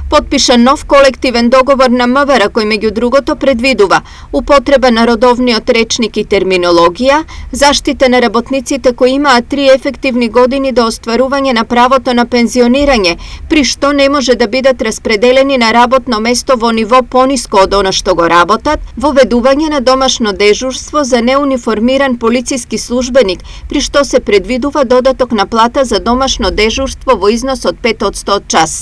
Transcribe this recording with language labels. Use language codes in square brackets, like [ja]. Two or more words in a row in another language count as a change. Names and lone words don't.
[mk] Потпишан нов колективен договор на МВР кој меѓу другото предвидува употреба на родовниот речник и терминологија, заштита на работниците кои имаат 3 ефективни години до остварување на правото на пензионирање, при што не може да бидат распределени на работно место во ниво пониско од оно што го работат, воведување на домашно дежурство за неуниформиран полициски службеник, при што се предвидува додаток на плата за домашно дежурство во износ од 5% од час.